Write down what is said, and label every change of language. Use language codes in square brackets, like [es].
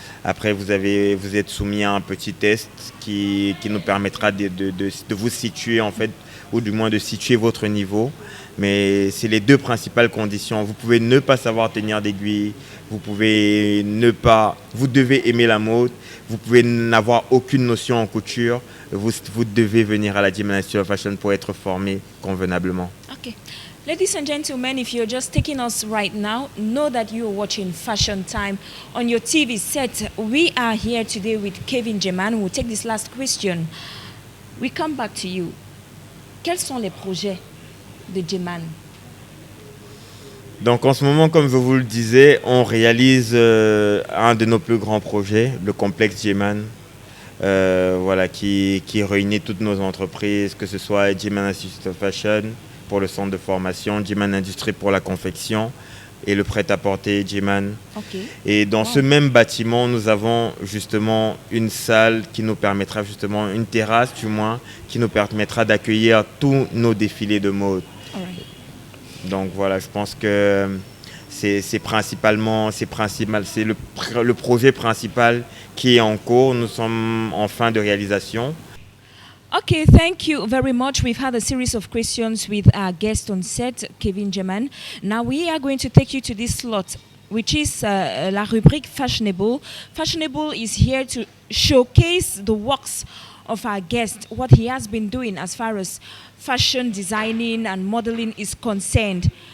[fr] Après, vous êtes soumis à un petit test qui nous permettra de vous situer, en fait, ou du moins de situer votre niveau. Mais c'est les 2 principales conditions. Vous pouvez ne pas savoir tenir d'aiguille, vous devez aimer la mode, vous pouvez n'avoir aucune notion en couture, vous devez venir à la German Institute of Fashion pour être formé convenablement. [en] Okay. Ladies and gentlemen, if you're just taking us right now, know that you're watching Fashion Time on your TV set. We are here today with Kevin German. We'll take this last question. We come back to you. [fr] Quels sont les projets de German? Donc en ce moment, comme je vous le disais, on réalise un de nos plus grands projets, le complexe German, voilà, qui réunit toutes nos entreprises, que ce soit German Institute of Fashion pour le centre de formation, German Industrie pour la confection et le prêt-à-porter German. Et dans ce même bâtiment, nous avons justement une salle qui nous permettra justement, une terrasse du moins, qui nous permettra d'accueillir tous nos défilés de mode. Donc voilà, je pense que c'est le projet principal qui est en cours. Nous sommes en fin de réalisation. [en] Okay, thank you very much. We've had a series of questions with our guest on set, Kevin German. Now we are going to take you to this slot, which is [fr] la rubrique [en] Fashionable. Fashionable is here to showcase the works of our guest, what he has been doing as far as fashion designing and modeling is concerned.